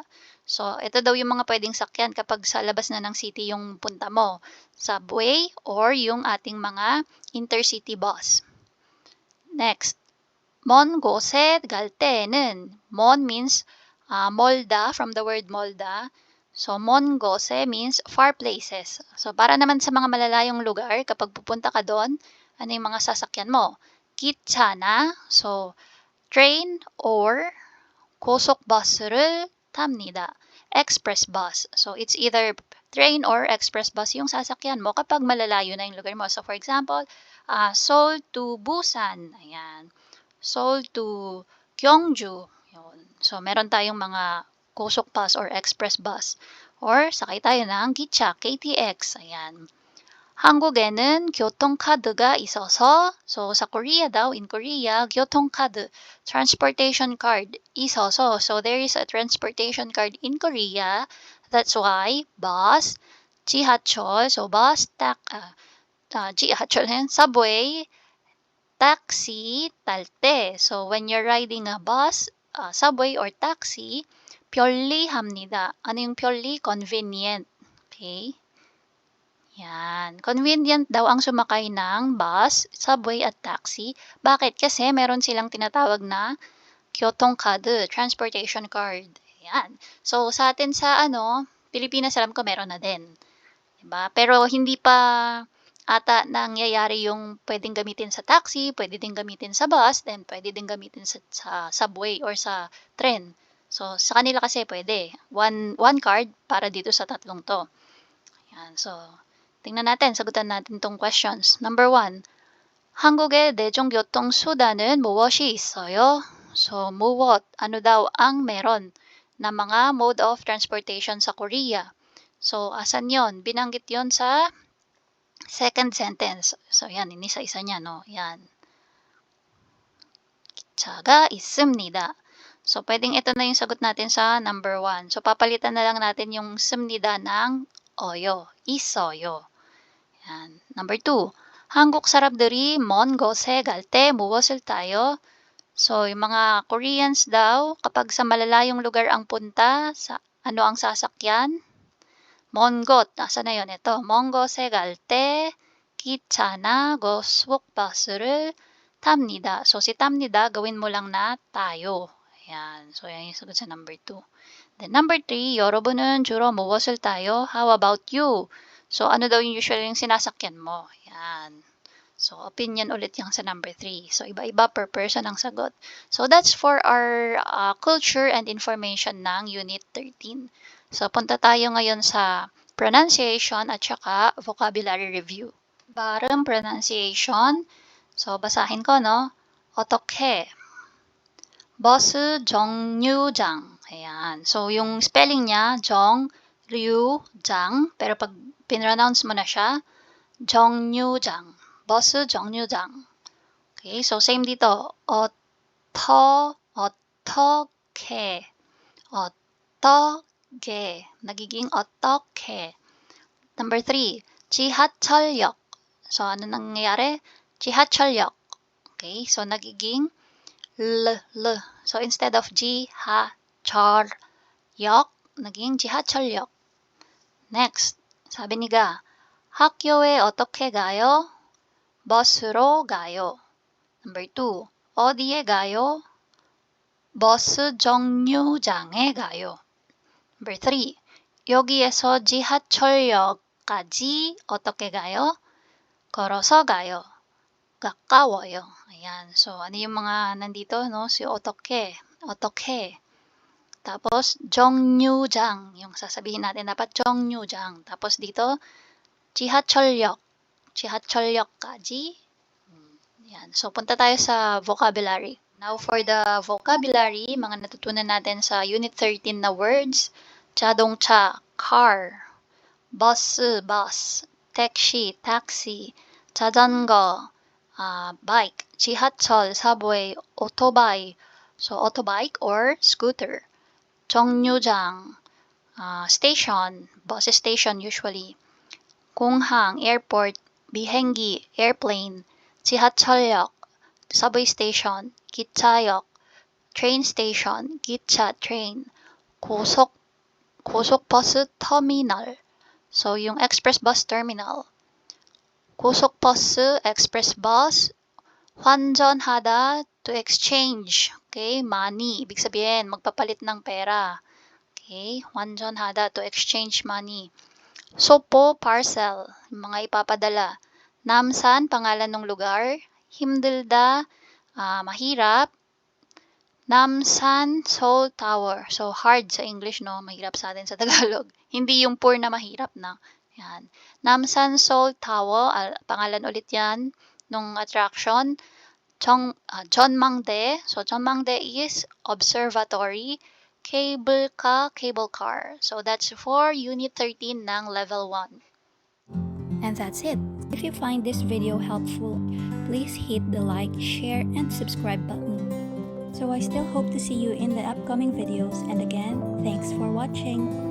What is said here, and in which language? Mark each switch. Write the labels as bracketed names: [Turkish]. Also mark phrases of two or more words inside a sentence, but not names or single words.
[Filipino] So, ito daw yung mga pwedeng sakyan kapag sa labas na ng city yung punta mo. [English] Subway or [Filipino] yung ating mga [English] intercity bus. Next, [Korean] 먼 곳에 갈 때에는, 먼 means 멀다, [English] from the word [Korean] 멀다. [English] So, [Korean] 먼 곳에 [English] means far places. So, [Filipino] para naman sa mga malalayong lugar, kapag pupunta ka doon, ano yung mga sasakyan mo? [Korean] 기차나, [English] so, train or [Korean] 고속버스를 탑니다. [English] Express bus. So, it's either train or express bus [Filipino] yung sasakyan mo kapag malalayo na yung lugar mo. [English] So, for example, Seoul to Busan. Ayan. Seoul to Gyeongju. [Filipino] Yun. So, meron tayong mga Gosok bus [English] or express bus. [Filipino] Or, sakay tayo ng Gicha, KTX. Ayan. [Korean] 한국에는 교통카드가 있어서, [Filipino] so sa Korea daw, [English] in Korea, 교통카드, transportation card, 있어서. So there is a transportation card in Korea. That's why bus, 지하철, so bus, 지하철, subway, taxi, 탈 때. So when you're riding a bus, subway or taxi, [Korean] 편리합니다. [Filipino] Ano yung 편리? Convenient. [English] Okay? Yan. [Filipino] Convenient daw ang sumakay ng bus, subway at taxi. Bakit? Kasi meron silang tinatawag na 교통카드, [English] transportation card. [Filipino] Yan. So, sa atin sa Pilipinas, alam ko meron na din. Diba? Pero hindi pa ata nangyayari yung pwedeng gamitin sa taxi, pwede din gamitin sa bus, then pwede din gamitin sa subway or sa tren. So, sa kanila kasi pwede. [English] One card [Filipino] para dito sa tatlong to. Yan. So, tingnan natin, sagutan natin tong questions. [English] Number 1. [Korean] 한국의 대중교통수단은 무엇이 있어요? [English] So, 무엇, [Filipino] ano daw ang meron na mga [English] mode of transportation [Filipino] sa Korea? So, asan yon? Binanggit yon sa second sentence. So, yan, inisa-isa niya, no? Yan. [Korean] 기차가 있습니다. [Filipino] So, pwedeng ito na yung sagot natin sa number 1. So, papalitan na lang natin yung 습니다 ng 어요, 있어요. [English] Yan. Number 2. [Korean] 한국 사람들이 먼 곳에 갈 때 무엇을 타요? [Filipino] So, yung mga Koreans daw, kapag sa malalayong lugar ang punta, ano ang sasakyan? [Korean] 먼 곳. [Filipino] Asa na yun? Ito. [Korean] 먼 곳에 갈 때 기차나 고속버스를 탑니다. [Filipino] So, si 탑니다, gawin mo lang na tayo. Ayan. So, yan yung sagot sa number 2. [English] Then, number 3. [Korean] 여러분은 주로 무엇을 타요? [English] How about you? So, [Filipino] ano daw yung usually yung sinasakyan mo? Yan. So, opinion ulit yung sa number 3. So, iba-iba per person ang sagot. [English] So, that's for our culture and information ng Unit 13. [Filipino] So, punta tayo ngayon sa pronunciation at saka vocabulary review. Barang pronunciation. So, basahin ko, no? [Korean] 어떻게? 버스 정류장. [Filipino] Ayan. So, yung spelling niya, 정류장. Pero pag pinronounce mo na siya, [Korean] 정류장. 버스 정류장. [English] Okay, so same dito. [Korean] 어떻게. 어떻게. [Filipino] nagiging 어떻게. Number 3. [Korean] 지하철역. [Filipino] So, ano nangyayari? 지하철역. Okay, so nagiging L. [English] So, instead of 지하철역, naging 지하철역. [Korean] Next, [Filipino] sabi ni Ga, [Korean] 학교에 어떻게 가요? 버스로 가요. [English] Number 2, [Korean] 어디에 가요? 버스 정류장에 가요. [English] Number 3, [Korean] 여기에서 지하철역까지 어떻게 가요? 걸어서 가요. 가까워요. [Filipino] Ayan. So, ano yung mga nandito, no? Si 어떻게. Tapos, 정류장. Yung sasabihin natin dapat 정류장. Tapos dito, [Korean] 지하철역. 지하철역까지. [Filipino] Ayan. So, punta tayo sa vocabulary. [English] Now, for the vocabulary, [Filipino] mga natutunan natin sa Unit 13 na words. [English] 자동차, car. bus, taxi. 자전거, bike, 지하철, subway, [Korean] otobai. [English] So, autobike or scooter. 정류장, station, bus station usually. 공항, airport, 비행기, airplane. 지하철역, subway station. 기차역, train station. 기차, train. 고속버스 terminal. [Filipino] So, yung [English] express bus terminal. [Korean] 고속버스, [English] express bus, 환전하다, to exchange. Okay, money. [Filipino] Ibig sabihin, magpapalit ng pera. [English] Okay, 환전하다, to exchange money. [Korean] 소포, [Filipino] parcel, mga ipapadala. 남산, pangalan ng lugar. 힘들다, mahirap. [English] Namsan Seoul Tower. So, hard sa English, no? [Filipino] Mahirap sa atin sa Tagalog. Hindi yung poor na mahirap na. Yan. Namsan Seoul Tower, pangalan ulit yan nung attraction. [English] 전망대. So 전망대 is observatory. Cable car, cable car. So that's for Unit 13 ng Level 1. And that's it. If you find this video helpful, please hit the like, share, and subscribe button. So I still hope to see you in the upcoming videos, and again, thanks for watching.